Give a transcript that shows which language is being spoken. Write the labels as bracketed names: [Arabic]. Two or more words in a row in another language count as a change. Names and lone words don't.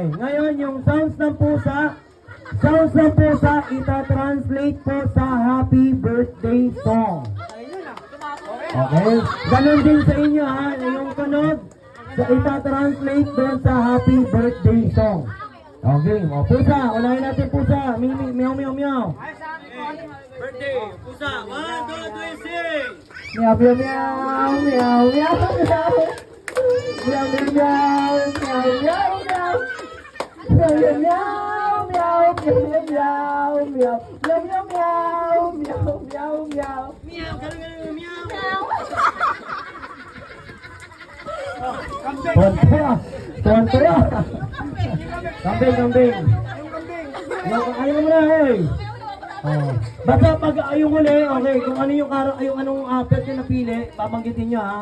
[Filipino] Ngayon, yung sounds ng pusa, ita-translate po sa [English] happy birthday song. [Filipino] Okay? Ganon din sa inyo ha, yung tunog, ita-translate doon sa [English] happy birthday song. [Filipino] Okay, o pusa, unahin natin pusa. Meow meow meow. Birthday, pusa. 1, 2, 3, sing! Meow meow meow meow meow meow. Meow meow meow meow meow meow. Meow meow meow meow meow meow meow. Meow meow meow meow meow meow. Meow, ganun, meow. Tuwan-tuwa. Kambing. Ayaw mo na, hey. Basta pag yung huli, okay, kung ano yung anong pet yung napili, babanggitin nyo ha.